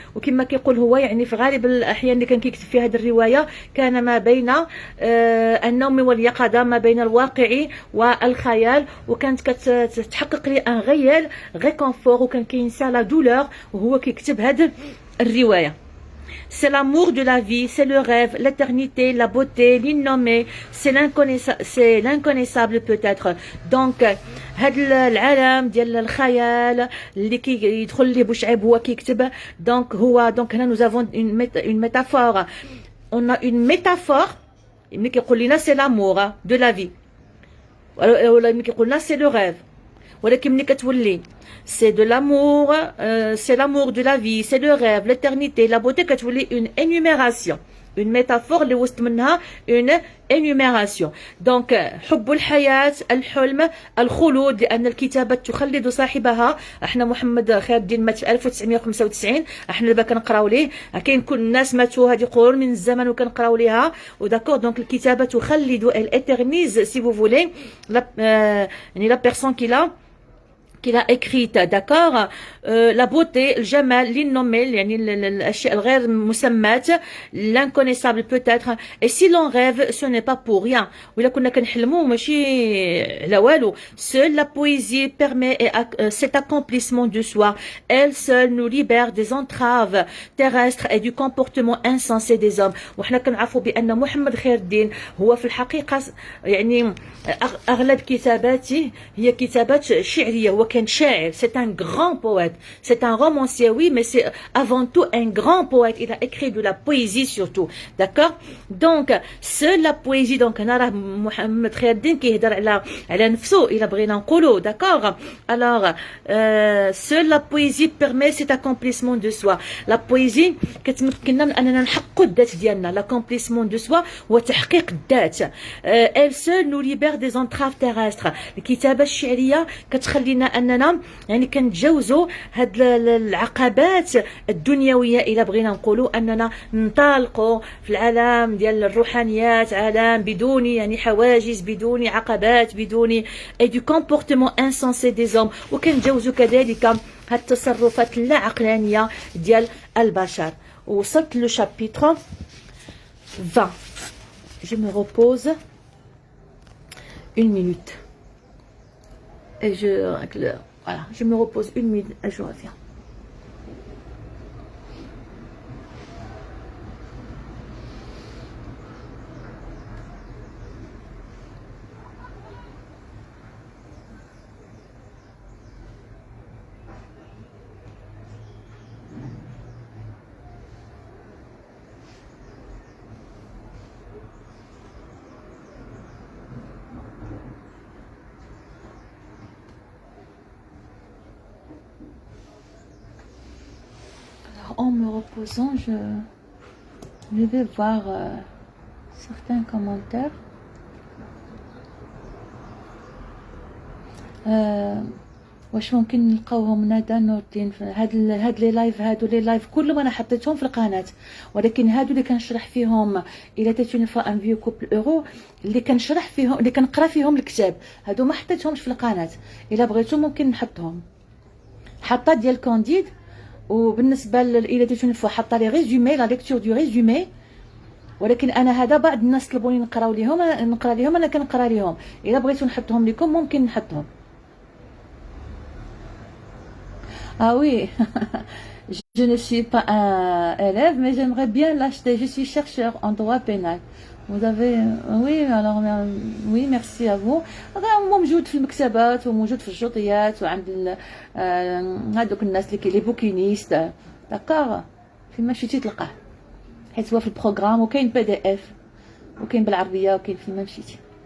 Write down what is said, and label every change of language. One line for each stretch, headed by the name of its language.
Arabic: وكما كيقول هو يعني في غالب الاحيان اللي كان كيكتب في هذه الروايه كان ما بين النوم واليقظه، ما بين الواقع والخيال، وكانت كتحقق لي ان غيال غي كونفور، وكان كينسى لا دولور وهو كيكتب هذه الروايه.
French: c'est l'amour de la vie, c'est le rêve, l'éternité, la beauté, l'innommé, c'est l'inconnaissable peut-être.
Arabic: Donc هذا العالم ديال الخيال اللي كيدخل ليه بوشعيب هو كيكتب.
French: donc هنا nous avons une métaphore. On a une métaphore
Arabic: ملي كيقول لنا
French: c'est l'amour de la vie
Arabic: ولا ملي كيقول لنا
French: c'est le rêve.
Arabic: ولكن ملي كتولي
French: c'est de l'amour, c'est l'amour de la vie, c'est le rêve, l'éternité, la beauté, كتولي une énumération, une métaphore
Arabic: اللي وسط منها
French: une énumération.
Arabic: donc حب الحياة، الحلم، الخلود، لأن الكتابة تخلد صاحبها. احنا محمد خير الدين مات في 1995، احنا دابا كنقراو ليه، كاين كل الناس ماتوا هذه قرون من الزمن وكنقراو ليها وداكور. دونك الكتابة تخلد
French: elle éternise si vous voulez
Arabic: يعني
French: la personne qu'il a écrite, d'accord. la beauté, الجمال، l'innommé
Arabic: يعني الأشياء الغير مسمات،
French: l'inconnaissable peut-être. et si l'on rêve ce n'est pas pour rien.
Arabic: وإلا كنا كنحلموا ماشي على والو.
French: seule la poésie permet cet accomplissement de soi. elle seule nous libère des entraves terrestres et du comportement insensé des hommes.
Arabic: وحنا كنعرفوا بأن محمد خير الدين هو في الحقيقة يعني أغلب كتاباته هي كتابات شعرية. هو كان شاعر.
French: c'est un grand poète. c'est un romancier, oui, mais c'est avant tout un grand poète. il a écrit de la poésie surtout, d'accord. donc seule la poésie.
Arabic: donc هنا راه محمد خير الدين كيهضر على نفسه إلا بغينا نقولوا، d'accord.
French: alors seule la poésie permet cet accomplissement de soi.
Arabic: la poésie كتمكننا من أننا نحققوا الذات ديالنا.
French: l'accomplissement de soi
Arabic: هو تحقيق الذات.
French: elle seule nous libère des entraves terrestres.
Arabic: الكتابة الشعرية كتخلينا أننا يعني كنتجاوزوا هاد العقبات الدنيوية إلا بغينا نقولوا أننا ننطلقوا في العالم ديال الروحانيات، عالم بدون يعني حواجز، بدون عقبات، بدون
French: et du comportement insensé des hommes.
Arabic: وكنتجاوزوا كذلك هاد التصرفات اللا عقلانية ديال البشر. وصلت لو chapitre 20.
French: je me repose une minute et voilà, je me repose une minute et je reviens. En me reposant, je vais voir certains commentaires.
Arabic: واش ممكن نلقاوهم ندى نور الدين في هاد لي لايف. هادو لي لايف كلهم انا حطيتهم في القناه، ولكن هادو اللي كنشرح فيهم الى تاتوني فوا ان فيو كوبل اورو اللي كنشرح فيهم اللي كنقرا فيهم الكتاب، هادو ما حطيتهمش في القناه. الا بغيتو ممكن نحطهم. حاطه ديال كونديد. وبالنسبه الى تاتوني فوا حاطه
French: لي ريزومي لا ليكتور دو ريزومي،
Arabic: ولكن انا هذا بعض الناس طلبوني نقرا لهم انا كنقرا لهم. الا بغيتو نحطهم لكم ممكن نحطهم.
French: Ah oui, je ne suis pas un élève, mais j'aimerais bien l'acheter. Je suis chercheur en droit pénal. Vous avez... Oui, alors... Oui, merci à vous.
Arabic: موجود في المكتبات وموجود في الشرطيات وعند هذوك الناس اللي لي بوكينيست، داكور. فيما مشيتي تلقاه، حيت هو في البروغرام وكاين PDF وكاين بالعربية وكاين فيما مشيتي.